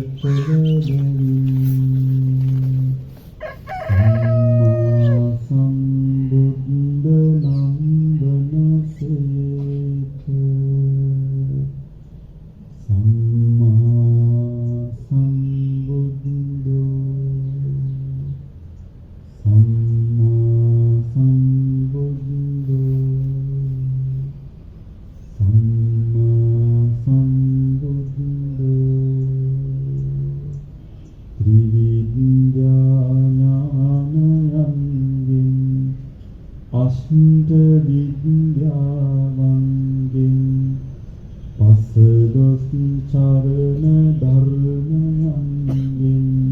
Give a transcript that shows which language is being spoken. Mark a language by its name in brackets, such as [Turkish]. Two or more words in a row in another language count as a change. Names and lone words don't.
[Sinhala] කරගනිමින් [Pali] සම්මා සම්බුද්ධ [Sinhala] නම් [Pali] වනසේක සම්මා සම්බුද්ධෝ සම්මා සම්බුද්ධෝ සම්මා සම්බුද්ධෝ [Sinhala] ත්‍රිවිද්‍යාඥානයන්ගෙන් අෂ්ට විද්‍යාවන්ගෙන් පසළොස් චරණ ධර්මයන්ගෙන්